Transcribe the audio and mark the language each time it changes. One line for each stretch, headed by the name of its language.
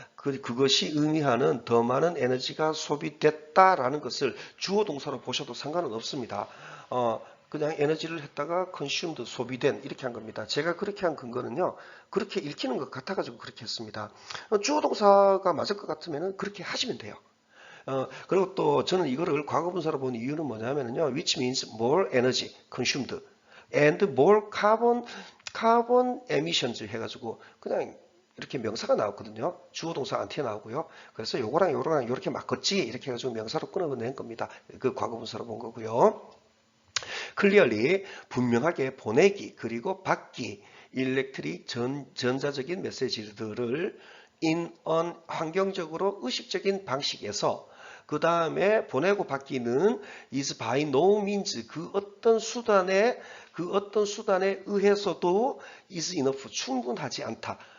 Korean: 그것이 의미하는 더 많은 에너지가 소비됐다라는 것을 주어 동사로 보셔도 상관은 없습니다. 그냥 에너지를 했다가 consumed, 소비된 이렇게 한 겁니다. 제가 그렇게 한 근거는요. 그렇게 읽히는 것 같아가지고 그렇게 했습니다. 주어 동사가 맞을 것 같으면 그렇게 하시면 돼요. 그리고 또 저는 이거를 과거분사로 본 이유는 뭐냐면요.
English: which means more energy consumed and more carbon emissions
Korean: 해가지고 그냥 이렇게 명사가 나왔거든요. 주어 동사 안 튀어나오고요. 그래서 요거랑 이렇게 바꿨지 이렇게 해가지고 명사로 끊어낸 겁니다. 그 과거분사로 본 거고요. clearly 분명하게 보내기 그리고 받기 일렉트릭 전자적인 메시지들을 in an 환경적으로 의식적인 방식에서 그 다음에 보내고 받기는
English: is by no means
Korean: 그 어떤 수단에 의해서도
English: is enough
Korean: 충분하지 않다.